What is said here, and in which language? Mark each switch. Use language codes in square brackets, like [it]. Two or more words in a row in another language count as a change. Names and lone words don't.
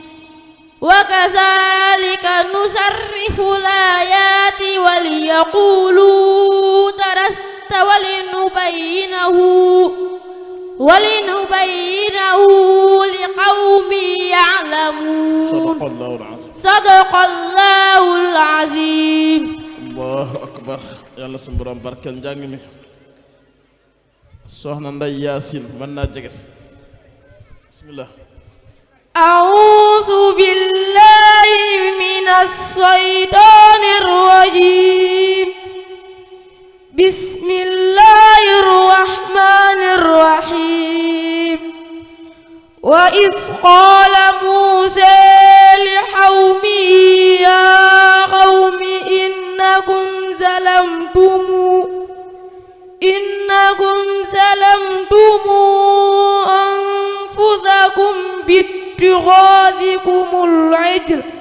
[ar] وكذلك نصرف الآيات وليقولوا درست ولنبينه لقوم يعلمون صدق الله العظيم الله أكبر [wo] yàlla suñu borom barkeel njàng mi soxna Nday Yaasin mën naa jege si bismillah [ar] أعوذ بالله من الشيطان الرجيم بسم الله الرحمن الرحيم وإذ قال موسى لقومه يا قوم إنكم ظلمتم أنفسكم باتخاذكم العجل